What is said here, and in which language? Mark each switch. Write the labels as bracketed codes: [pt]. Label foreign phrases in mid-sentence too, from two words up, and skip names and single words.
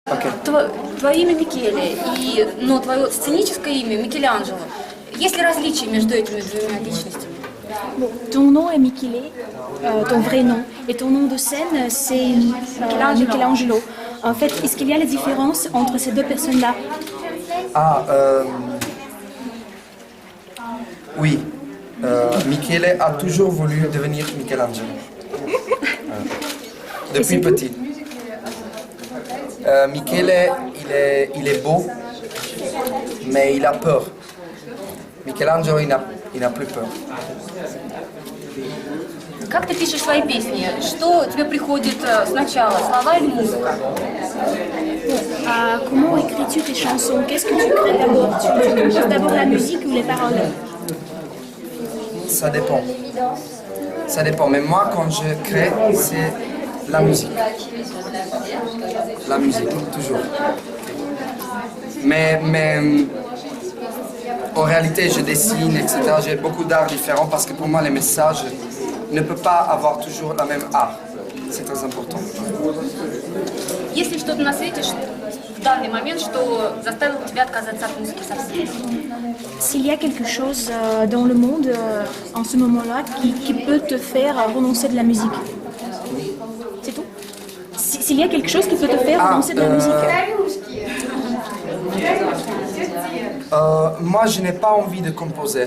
[ru] Окей. Твое имя Микеле, но твое сценическое имя Микеланджело. Есть ли различия между этими двумя личностями? [fr] Bon, ton nom est Michele, ton vrai nom, et ton nom de scène c'est Michelangelo. En fait, est-ce qu'il y a la différence entre ces deux personnes-là? Ah, oui. Michele a toujours voulu devenir Michelangelo. Depuis petit. Michele, il est beau, mais il a peur. Michelangelo, il n'a plus peur. [ru] Как ты пишешь свои песни? Что тебе приходит сначала, слова или музыка? [fr] Comment écris-tu tes chansons? Qu'est-ce que tu crées d'abord? Tu composes d'abord la musique ou les paroles? Ça dépend. Ça dépend. Mais moi, quand je crée, c'est la musique. La musique, toujours. Mais en réalité, je dessine, etc. J'ai beaucoup d'arts différents parce que pour moi, les messages ne peuvent pas avoir toujours la même art. C'est très important. [ru] Есть ли что-то на свете в данный момент, что заставило тебя отказаться от музыки совсем? [fr] S'il y a quelque chose dans le monde en ce moment-là qui peut te faire renoncer de la musique? C'est tout? S'il y a quelque chose qui peut te faire renoncer de la musique? Moi, je n'ai pas envie de composer.